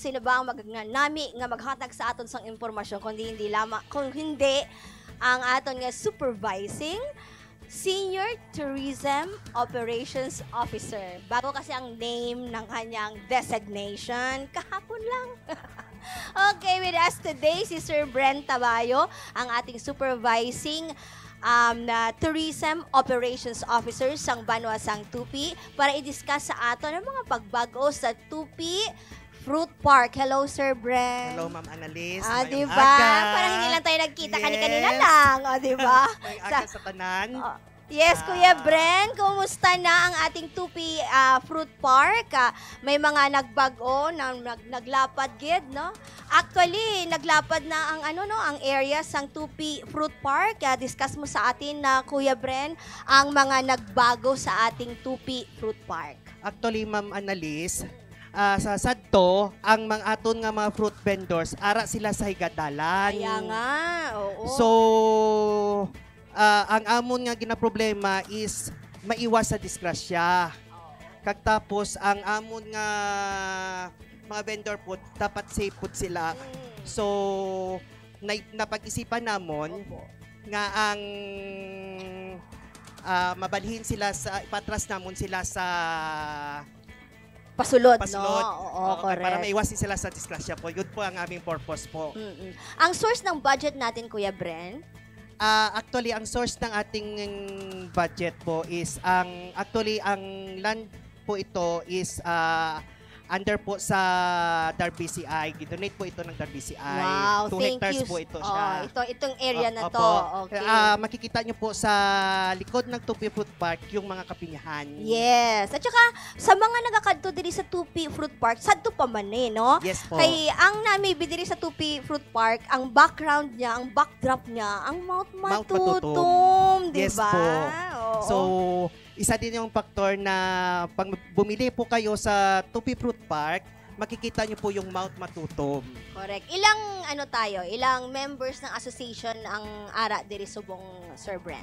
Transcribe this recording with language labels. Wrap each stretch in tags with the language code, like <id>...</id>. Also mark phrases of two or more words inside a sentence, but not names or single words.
<hil>sino ba ang nami nga maghatag sa aton sang impormasyon kundi hindi lamang kung hindi ang aton nga supervising Senior Tourism Operations Officer.</hil> <tl>Bago kasi ang name ng kanyang designation, kahapon lang.</tl> <hil>Okay,</hil> <en>with us today</en> <hil>si Sir Brent Tabayo, ang ating supervising na Tourism Operations Officer sang Banwa sang Tupi para i-discuss sa ato ng mga pagbago sa Tupi Fruit Park. Hello, Sir Brent. Hello, Ma'am Annalise.</hil> <tl>Diba? Parang hindi lang tayo nagkita kanina lang. Diba?</tl> <hil>May aga sa tanan. Yes, Kuya Bren, kumusta na ang ating Tupi Fruit Park? May mga nagbago, naglapad gid, no? Actually, naglapad na ang ang area sang Tupi Fruit Park.</hil> <tl>Discuss mo sa atin na Kuya Bren ang mga nagbago sa ating Tupi Fruit Park.</tl> <hil>Actually, Ma'am Annalise, sa sadto, ang mga aton nga mga fruit vendors, ara sila sa higadalan.</hil> <tl>Kaya nga, oo.</tl> <hil>So, ang amon nga ginaproblema is maiwas sa disgrasya. Kag tapos ang amon nga mga vendor po dapat safe po sila. So napag-isipan namon nga ang mabalhin sila sa ipatras namon sila sa pasulod, no? Oo, correct.</hil> <tl>Para maiwas sila sa disgrasya po. Yun po ang aming purpose po. Ang source ng budget natin, Kuya Bren? Actually, ang source ng ating budget po is ang land po ito is under po sa Darby CI.</tl> <hil>Gidonate po ito ng Darby CI.</hil> <tl>Wow, 2 hectares po ito siya. Itong area na to. Okay. Makikita nyo po sa likod ng Tupi Fruit Park yung mga kapinyahan.</tl> <hil>Yes.</hil> <tl>At saka,</tl> <hil>sa mga nagakadto diri sa Tupi Fruit Park, sadto pa man no?</hil> <tl>Yes po.</tl> <hil>Kay ang nami diri sa Tupi Fruit Park, ang background niya, ang backdrop niya, ang Mount Matutum, di ba?</hil> <tl>Yes po. So, isa din yung faktor na pag bumili po kayo sa Tupi Fruit Park, makikita nyo po yung Mount Matutum.</tl> <hil>Correct. Ilang members ng association ang ara diri subong Sir Brent?</hil>